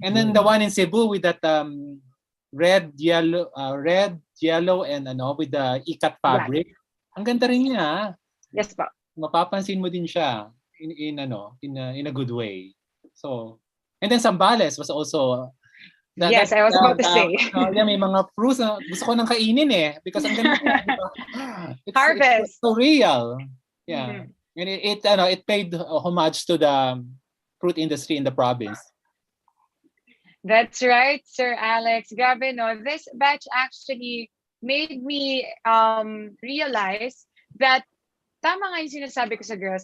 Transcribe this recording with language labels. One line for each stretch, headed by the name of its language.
English: And then the one in Cebu with that red, yellow, and with the ikat fabric.
Filipino: Ang ganda rin niya.
English: Yes, pa.
Filipino: Mapapansin mo din siya
English: in a good way. So, and then Zambales was also I was about to say.
Filipino: May mga fruits na gusto ko nang kainin because ang ganda niya.
English: Harvest. It's so real. Yeah. And it paid homage to the fruit industry in the province. That's right, Sir Alex. Grabe, this batch actually made me realize that
Filipino: tama nga yung sinasabi ko sa girls.